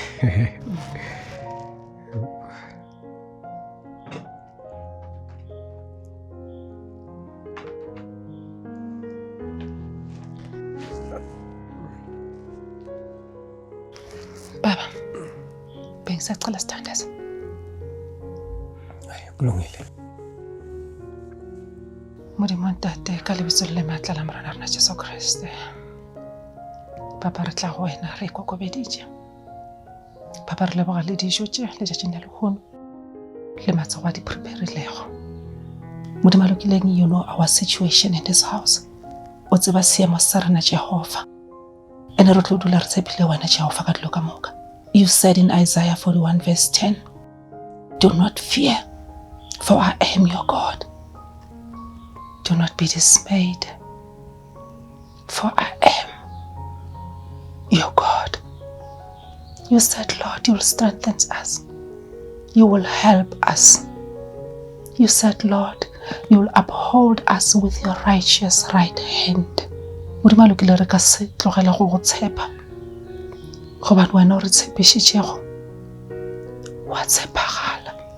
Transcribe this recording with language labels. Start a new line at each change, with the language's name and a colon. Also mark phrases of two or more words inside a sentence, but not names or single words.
Zulu: Baba, bengisacela sithandaze. Hayi kulungile.
Northern Sotho: Modimo ntate ka lebitso le matla la morena rena Jesu Kriste. Papa re tla go wena re kokobeditše. Papa re leboga le dijo tše le tšatšing la lekgono le matsogo a di preparilego. Modimo lokileng,
English: you know our situation in this house.
Northern Sotho: O tseba seemo sa rena Jehova. Ene re tlo dula re tshepile wena Jehova ka dilo ka moka.
English: You said in Isaiah 41 verse 10, do not fear, for I am your God. Do not be dismayed, for I am your God. You said, Lord, you will strengthen us. You will help us. You said, Lord, you will uphold us with your righteous right hand.
Northern Sotho: Modimo lokile re ka se tlogela go go tshepa. Gobane wena o re tshepišitšego wa tshepagala.